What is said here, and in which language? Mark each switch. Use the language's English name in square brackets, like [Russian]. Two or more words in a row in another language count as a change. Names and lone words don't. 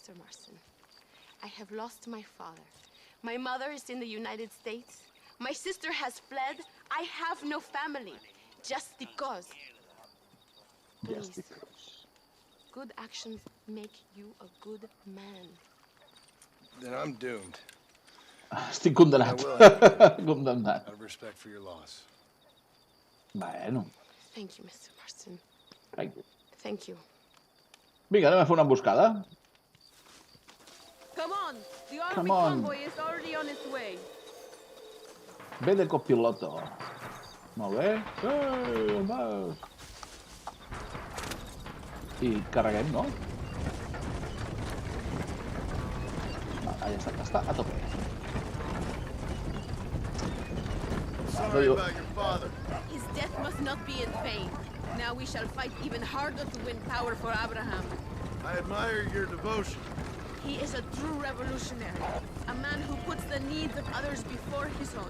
[English] Marston, I have lost my father, My mother is in the United States. My sister has fled. I have no family. Just because. Just Please. because. Good actions make you a good man. Then I'm doomed, [Catalan] Estic condemnat. Condemnat. [English] out of respect for your loss. [Catalan] Bueno, [English] Thank you, Mr. Marston. [Catalan] ai. [English] Thank you. [Catalan] Vinga, anem a fer una emboscada. [English] Come on! The army Come on. convoy is already on its way. [Catalan] Ve de copiloto. Molt bé. Va. I carreguem, no? Va, ja està a tope. [English] Sorry about your father. His death must not be in vain. Now we shall fight even harder to win power for Abraham. I admire your devotion. He is a true revolutionary. A man who puts the needs of others before his own.